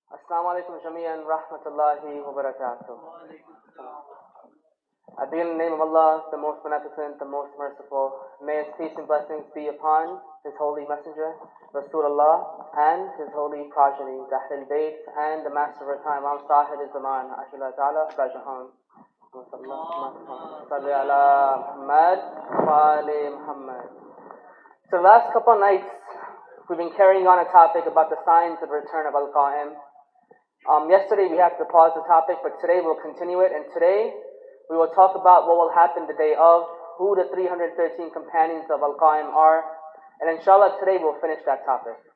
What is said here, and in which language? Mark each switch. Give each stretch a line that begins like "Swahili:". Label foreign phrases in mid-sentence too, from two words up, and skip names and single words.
Arabic: السلام عليكم جميعاً رحمة الله وبركاته.
English: I begin in the name of Allah, the most beneficent, the most merciful. May His peace and blessings be upon His holy messenger, Rasulullah, and His holy progeny, the Ahlul Bayt, and the master of our time, Imam Sahib al-Zaman, Ashullah Ta'ala, Rajahan.
Arabic: صلِّ على محمد وآل محمد.
English: So the last couple of nights, we've been carrying on a topic about the signs of the return of Al-Qaem. Yesterday we had to pause the topic, but today we'll continue it, and today we will talk about what will happen the day of, who the 313 companions of Al-Qaem are, and inshallah today we'll finish that topic.